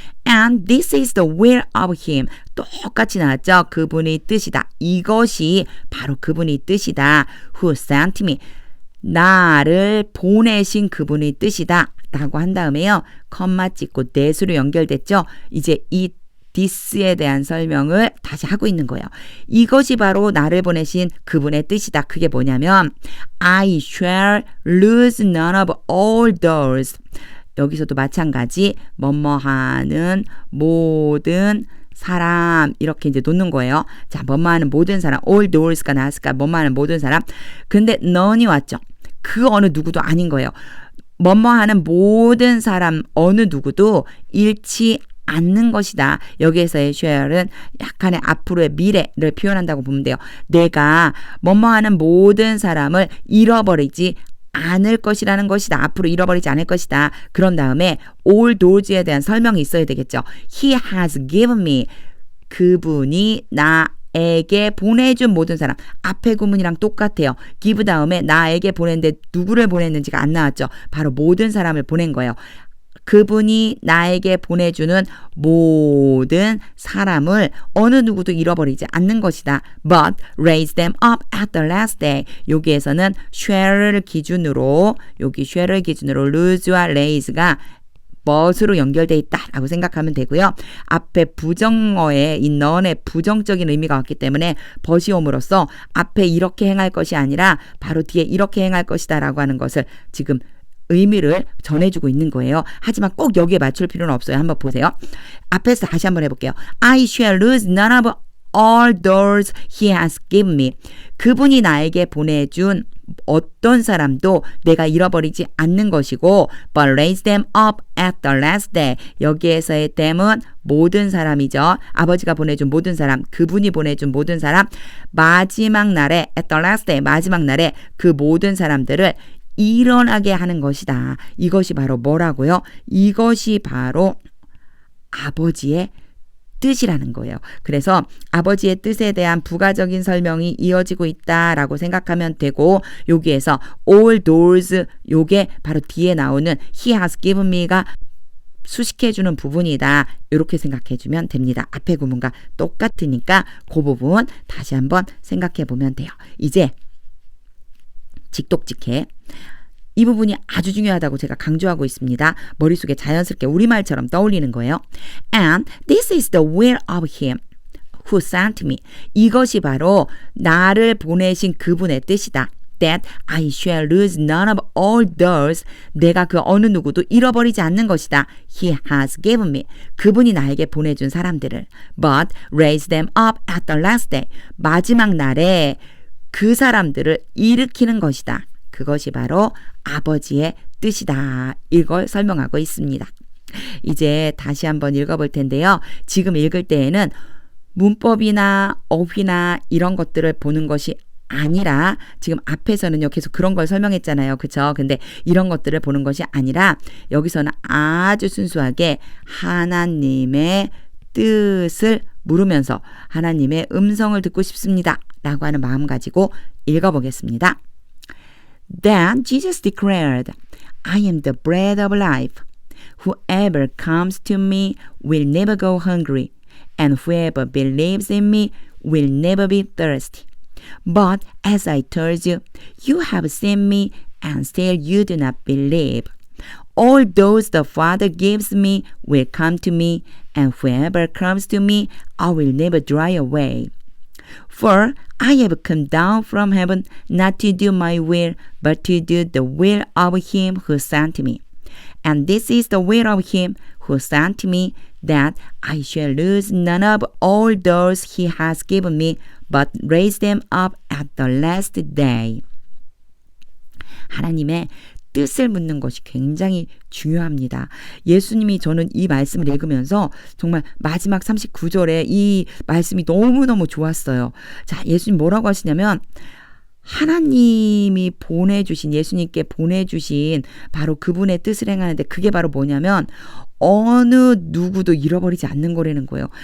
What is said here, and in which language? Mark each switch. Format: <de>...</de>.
<en>And this is the will of him.</en> <ko>똑같이 나왔죠. 그분의 뜻이다. 이것이 바로 그분의 뜻이다.</ko> <en>Who sent me.</en> <ko>나를 보내신 그분의 뜻이다. 라고 한 다음에요. 컴마 찍고 that으로 연결됐죠. 이제 이 this에 대한 설명을 다시 하고 있는 거예요. 이것이 바로 나를 보내신 그분의 뜻이다. 그게 뭐냐면</ko> <en>I shall lose none of all those.</en> <ko>여기서도 마찬가지 뭐뭐하는 모든 사람 이렇게 이제 놓는 거예요. 자, 뭐뭐하는 모든 사람 all those가 나왔을까? 뭐뭐하는 모든 사람. 근데 none이 왔죠. 그 어느 누구도 아닌 거예요. 뭐뭐하는 모든 사람 어느 누구도 잃지 않는 것이다. 여기에서의 shall은 약간의 앞으로의 미래를 표현한다고 보면 돼요. 내가 뭐뭐하는 모든 사람을 잃어버리지 않을 것이라는 것이다. 앞으로 잃어버리지 않을 것이다. 그런 다음에 all those에 대한 설명이 있어야 되겠죠.</ko> <en>He has given me.</en> <ko>그분이 나에게 보내준 모든 사람. 앞에 구문이랑 똑같아요. give 다음에 나에게 보냈는데 누구를 보냈는지가 안 나왔죠. 바로 모든 사람을 보낸 거예요. 그분이 나에게 보내주는 모든 사람을 어느 누구도 잃어버리지 않는 것이다.</ko> <en>But raise them up at the last day.</en> <ko>여기에서는 shall을 기준으로 여기 shall을 기준으로 lose와 raise가 but으로 연결되어 있다라고 생각하면 되고요. 앞에 부정어에 이 none의 부정적인 의미가 왔기 때문에 but이 옴으로써 앞에 이렇게 행할 것이 아니라 바로 뒤에 이렇게 행할 것이다 라고 하는 것을 지금 의미를 전해주고 있는 거예요. 하지만 꼭 여기에 맞출 필요는 없어요. 한번 보세요. 앞에서 다시 한번 해볼게요.</ko> <en>I shall lose none of all those he has given me.</en> <ko>그분이 나에게 보내준 어떤 사람도 내가 잃어버리지 않는 것이고</ko> <en>but raise them up at the last day.</en> <ko>여기에서의 them은 모든 사람이죠. 아버지가 보내준 모든 사람, 그분이 보내준 모든 사람, 마지막 날에</ko> <en>at the last day,</en> <ko>마지막 날에 그 모든 사람들을 일어나게 하는 것이다. 이것이 바로 뭐라고요? 이것이 바로 아버지의 뜻이라는 거예요. 그래서 아버지의 뜻에 대한 부가적인 설명이 이어지고 있다라고 생각하면 되고 여기에서 all those 요게 바로 뒤에 나오는</ko> <en>he has given me</en> <ko>가 수식해주는 부분이다. 이렇게 생각해주면 됩니다. 앞에 구문과 똑같으니까 그 부분 다시 한번 생각해 보면 돼요. 이제 직독직해. 이 부분이 아주 중요하다고 제가 강조하고 있습니다. 머릿속에 자연스럽게 우리말처럼 떠올리는 거예요.</ko> <en>And this is the will of him who sent me.</en> <ko>이것이 바로 나를 보내신 그분의 뜻이다.</ko> <en>That I shall lose none of all those.</en> <ko>내가 그 어느 누구도 잃어버리지 않는 것이다.</ko> <en>He has given me.</en> <ko>그분이 나에게 보내준 사람들을.</ko> <en>But raise them up at the last day.</en> <ko>마지막 날에 그 사람들을 일으키는 것이다. 그것이 바로 아버지의 뜻이다. 이걸 설명하고 있습니다. 이제 다시 한번 읽어볼 텐데요. 지금 읽을 때에는 문법이나 어휘나 이런 것들을 보는 것이 아니라 지금 앞에서는요 계속 그런 걸 설명했잖아요. 그쵸? 근데 이런 것들을 보는 것이 아니라 여기서는 아주 순수하게 하나님의 뜻을 물으면서 하나님의 음성을 듣고 싶습니다. 라고 하는 마음 가지고 읽어보겠습니다.</ko> <en>Then Jesus declared, I am the bread of life. Whoever comes to me will never go hungry, and whoever believes in me will never be thirsty. But as I told you, you have seen me, and still you do not believe. All those the Father gives me will come to me, and whoever comes to me, I will never drive away. For I have come down from heaven not to do my will, but to do the will of him who sent me. And this is the will of him who sent me, that I shall lose none of all those he has given me, but raise them up at the last day.</en> <ko>하나님의 뜻을 묻는 것이 굉장히 중요합니다. 예수님이 저는 이 말씀을 읽으면서 정말 마지막 39절에 이 말씀이 너무너무 좋았어요. 자, 예수님 뭐라고 하시냐면 하나님이 보내주신 예수님께 보내주신 바로 그분의 뜻을 행하는데 그게 바로 뭐냐면 어느 누구도 잃어버리지 않는 거라는 거예요.</ko>